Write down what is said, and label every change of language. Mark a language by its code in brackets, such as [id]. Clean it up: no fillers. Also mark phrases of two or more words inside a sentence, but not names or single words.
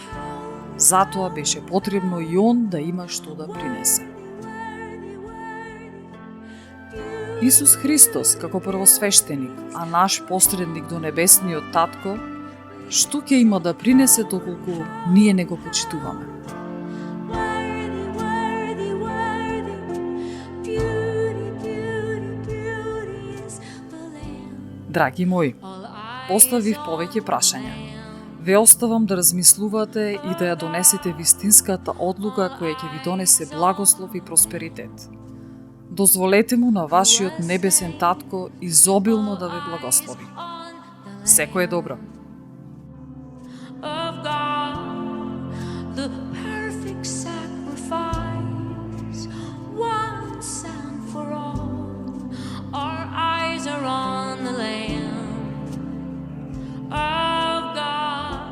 [mk] Затоа беше потребно и он да има што да принесе. Исус Христос како првосвештеник, а наш посредник до небесниот татко, што ќе има да принесе доколку ние не го почитуваме? [en] worthy, worthy, worthy, beauty, beauty, beauty is the Lamb. [mk] Драги мои, [en] All eyes [mk] поставив повеќе прашања. Ве оставам да размислувате и да ја донесете вистинската одлука која ќе ви донесе благослов и просперитет. Дозволете му на вашиот небесен татко изобилно да ве благослови. Секој е добро. [en] of God, the perfect sacrifice, once and for all. Our eyes are on the Lamb of God.